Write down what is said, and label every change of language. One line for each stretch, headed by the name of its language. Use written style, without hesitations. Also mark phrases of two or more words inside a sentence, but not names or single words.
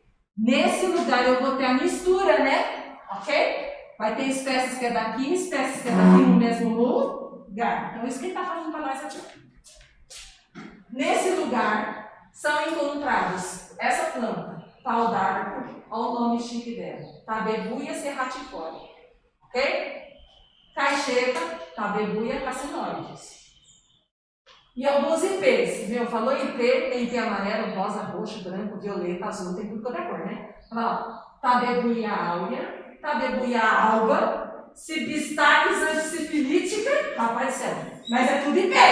Portuguese: Nesse lugar eu vou ter a mistura, né? Ok? Vai ter espécies que é daqui, espécies que é daqui no mesmo lugar. Então, isso que ele está falando para nós aqui. Nesse lugar, são encontrados essa planta, pau d'arco, olha o nome chique dela, Tabebuia serratifólia, ok? Caixeta, Tabebuia cassinoides. E alguns IPs, meu, falou IP, tem IP amarelo, rosa, roxo, branco, violeta, azul, tem tudo quanto é cor, né? Olha lá, Tabebuia áurea, Tabebuia alba, Cibistaques antisifilítica, tá aparecendo, mas é tudo IP.